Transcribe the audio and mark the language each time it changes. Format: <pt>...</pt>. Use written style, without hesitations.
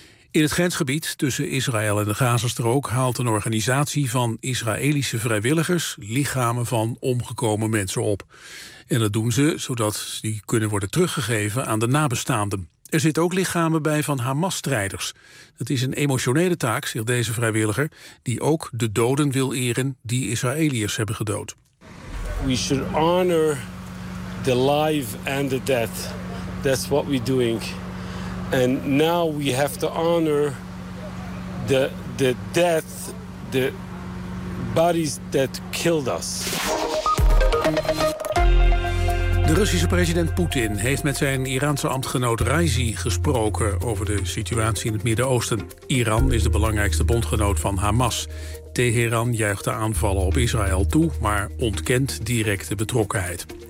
<nl>In het grensgebied tussen Israël en de Gazastrook haalt een organisatie van Israëlische vrijwilligers lichamen van omgekomen mensen op. En dat doen ze zodat die kunnen worden teruggegeven aan de nabestaanden. Er zitten ook lichamen bij van Hamas-strijders. Dat is een emotionele taak, zegt deze vrijwilliger, die ook de doden wil eren die Israëliërs hebben gedood.</nl> <en>We should honor the life and the death. That's what we're doing. And now we have to honor the death, the bodies that killed us.</en> <nl>De Russische president Poetin heeft met zijn Iraanse ambtgenoot Raisi gesproken over de situatie in het Midden-Oosten. Iran is de belangrijkste bondgenoot van Hamas. Teheran juicht de aanvallen op Israël toe, maar ontkent directe betrokkenheid.</nl>